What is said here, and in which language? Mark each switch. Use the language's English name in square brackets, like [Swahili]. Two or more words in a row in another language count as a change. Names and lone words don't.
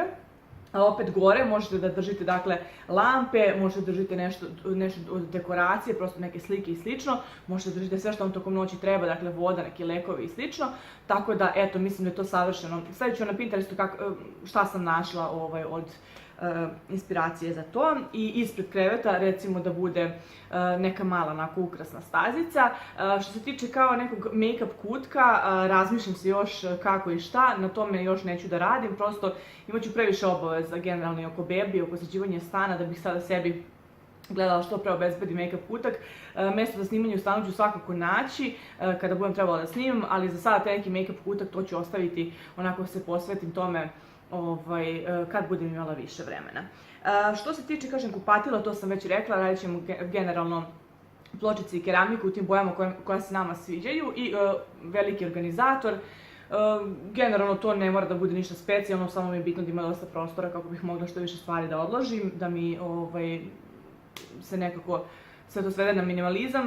[Bosnian] A opet gore možete da držite, dakle, lampe, možete da držite nešto od dekoracije, prosto neke slike i slično, možete da držite sve što vam tokom noći treba, dakle, voda, neki lekovi i slično, tako da, eto, mislim da je to savršeno. Stavit ću na Pinterestu šta sam našla od inspiracije za to i ispred kreveta, recimo, da bude neka mala onako ukrasna stazica. Što se tiče kao nekog make-up kutka, razmišljam se još kako i šta, na tome još neću da radim, prosto imaću previše obaveza generalno i oko bebi, oko sređivanja stana, da bih sada sebi gledala što pre obezbedi make-up kutak. Mesto za snimanje u stanu ću svakako naći kada budem trebala da snimam, ali za sada taj neki make-up kutak to ću ostaviti, onako se posvetim tome kad budem imala više vremena. Što se tiče, kažem, kupatila, to sam već rekla, radit ćemo generalno pločice i keramiku u tim bojama koja se nama sviđaju i veliki organizator. Generalno to ne mora da bude ništa specijalno, samo mi je bitno da ima dosta prostora kako bih mogla što više stvari da odložim, da mi se nekako sve to svede na minimalizam.